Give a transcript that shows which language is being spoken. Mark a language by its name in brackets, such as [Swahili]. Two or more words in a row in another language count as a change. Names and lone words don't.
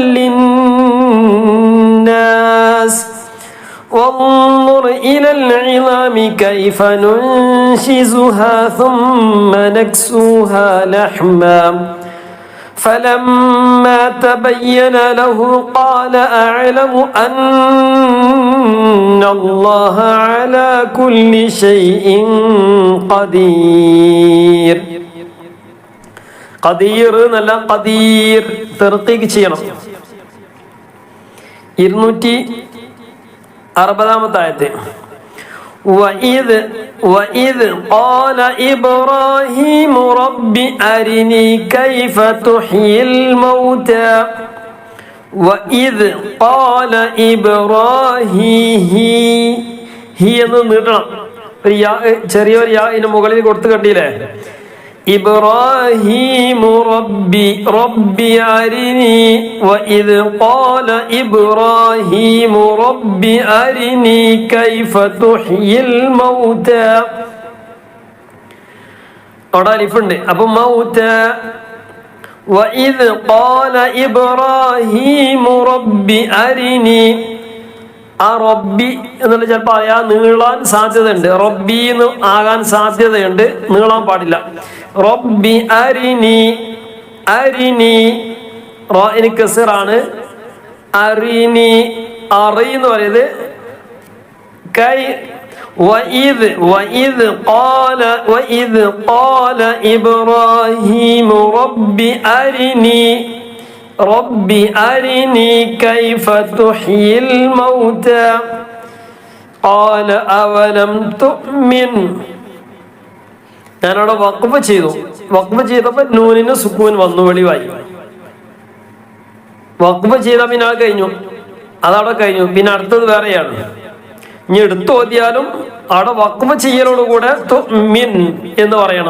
[Arabic] للناس وانظر إلى العظام كيف ننشزها ثم نكسوها لحما فلما تبين له قال أعلم أن الله على كل شيء قدير. [Malayalam] قدير എന്നല്ല ഖദീർ തർക്കീക്ക് ചെയ്യണം. 260 ആയത്ത്. [Arabic] وإذ قال إبراهيم رب أرني كيف تحيي الموتى وإذ قال إبراهيم هي [Malayalam] എന്ന് നീട്ടണം. ചെറിയൊരു യാഇന് മുകളിൽ കൊടുത്തു കണ്ടില്ലേ. [Arabic] إبراهيم ربي أرني وإذ قال إبراهيم رب أرني كيف تحيي الموتى [Malayalam] അവിടെ അലിഫുണ്ട്. അപ്പൊ മൗത [Arabic] وإذ قال إبراهيم رب أرني [Malayalam] ആ റബ്ബി എന്നുള്ള ചിലപ്പോൾ നീളാൻ സാധ്യതയുണ്ട്. റബ്ബി എന്ന് ആകാൻ സാധ്യതയുണ്ട്, നീളാൻ പാടില്ല. [Arabic] ربي أرني [Malayalam] റാഇന് കസ്റാണ്. അരിനി അറി എന്ന് പറയുന്നത് കൈ. [Arabic] وإذ قال إبراهيم رب أرني كيف تحيي الموتى قال أولم تؤمن. [Malayalam] ഞാനവിടെ വഖഫ് ചെയ്തപ്പോൾ നൂനിന് സുക്കൂൻ വന്നു, വെളിവായി. വഖഫ് ചെയ്ത പിന്നെ കഴിഞ്ഞു, അതവിടെ കഴിഞ്ഞു. പിന്നെ അടുത്തത് വേറെയാണ്. ഇനി എടുത്തു ഓതിയാലും അവിടെ വഖഫ് ചെയ്യലോടുകൂടെ തുഅ്മിൻ എന്ന് പറയണം.